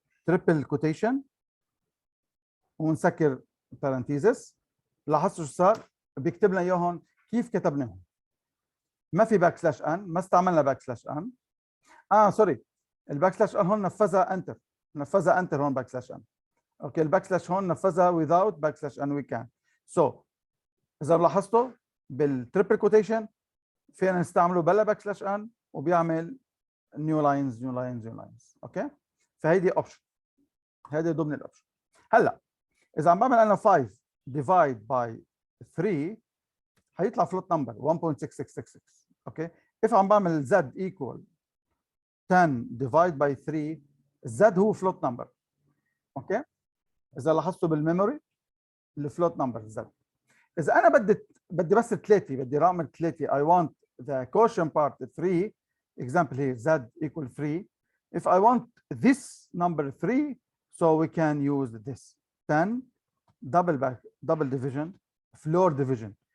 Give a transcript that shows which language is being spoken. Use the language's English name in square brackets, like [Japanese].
[English] Triple quotation [Arabic] ونسكر [English] parenthesis. [Arabic] لاحظتوا شو صار؟ بيكتب لنا اياهم كيف كتبناهم. ما في باك سلاش ان، ما استعملنا باك سلاش ان. سوري، الباك سلاش ان هون نفذها انتر هون باك سلاش ان. اوكي، الباك سلاش هون نفذها without باك سلاش ان [English] we can. [Arabic] So اذا لاحظتوا بالتريبل كوتيشن فينا نستعمله بلا باك سلاش ان وبيعمل [English] new lines. [Arabic] اوكي، فهيدي اوبشن، هيدي ضمن الاوبشن. هلا اذا عم بعمل انا 5 [English] divide by 3 [Arabic] هيطلع فلوت نمبر 1.6666. [English] okay, if [Arabic] عم بعمل [English] z equal 10 divide by 3 الزد هو float number. [Arabic] اوكي، اذا لاحظتوا بالميموري الفلوت نمبر الزد. اذا انا بدي بس 3، بدي رقم 3 [English] I want the quotient part 3 example here z equal 3. If I want this number 3 so we can use this 10 double division, floor division.